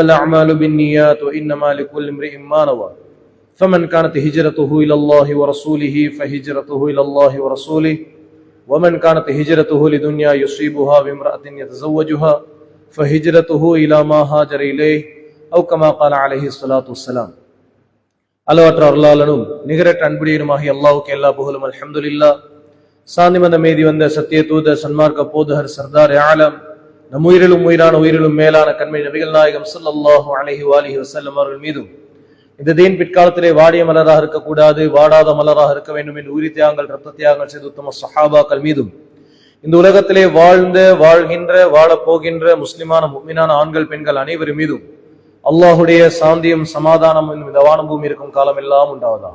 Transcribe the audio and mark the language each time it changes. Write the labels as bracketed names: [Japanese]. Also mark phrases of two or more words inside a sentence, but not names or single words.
[Arabic] الأعمال بالنيات وإنما لكل امرئ ما نوى فمن كانت هجرته إلى الله ورسوله فهجرته إلى الله ورسوله ومن كانت هجرته لدنيا يصيبها بامرأة يتزوجها فهجرته إلى ما هاجر إليه أو كما قال عليه الصلاة والسلام [Tamil] அளவற்ற அருளாளனும் நிகரற்ற அன்புடையனுமாகிய அல்லாஹ்வுக்கு எல்லா புகழும் அல்ஹம்துலில்லாஹ். சாந்தி மந்த மீதி வந்த சத்திய தூதர் சன்மார்க்க போதகர் சர்தார் ஆலம் நம் உயிரிலும் உயிரான உயிரிலும் மேலான கண்மை நபிகள் நாயகம் [Arabic] صلى الله عليه وآله وسلم [Tamil] அவர்கள் மீதும் இந்த தீன் பிற்காலத்திலே வாடிய மலராக இருக்கக்கூடாது, வாடாத மலராக இருக்க வேண்டும் என்று உயிர் தியாகங்கள் ரத்த தியாகங்கள் செய்த உத்தம சஹாபாக்கள் மீதும் இந்த உலகத்திலே வாழ்கின்ற வாழப்போகின்ற முஸ்லிமான முஃமினான ஆண்கள் பெண்கள் அனைவர் மீதும் அல்லாஹுடைய சாந்தியும் சமாதானமும் இந்த வானம் பூமி இருக்கும் காலம் எல்லாம் உண்டாவதா.